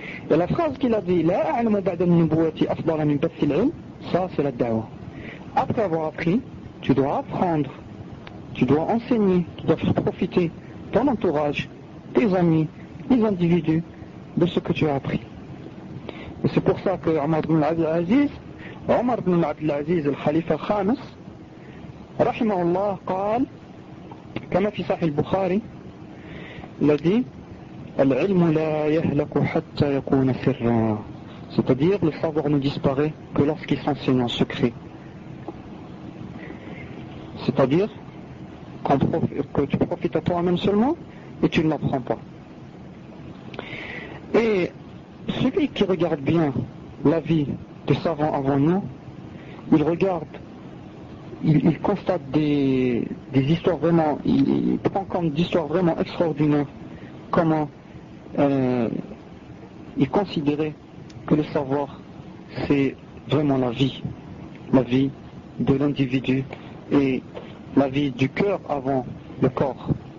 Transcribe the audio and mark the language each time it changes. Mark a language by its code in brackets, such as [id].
[fr] Et la phrase qu'il a dit, la'alma ba'da an-nubuwati afdala min bathi al-'ilm, ça, c'est la da'wa. Après avoir appris, tu dois apprendre, tu dois enseigner, tu dois faire profiter ton entourage, tes amis, les individus de ce que tu as appris. Et c'est pour ça que Omar ibn al-Abdul Aziz, le khalifa Khamis, [ar] رحمه الله قال كما في صحيح البخاري الذي العلم لا يهلك حتى يكون سرا. [fr] C'est-à-dire le savoir ne disparaît que lorsqu'il s'enseigne en secret. C'est-à-dire que tu profites à toi-même seulement et tu ne l'apprends pas. Et celui qui regarde bien la vie des savants avant nous, il constate des histoires vraiment, il prend comme d'histoires vraiment extraordinaires comment il considérait que le savoir c'est vraiment la vie de l'individu et la vie du cœur avant le corps.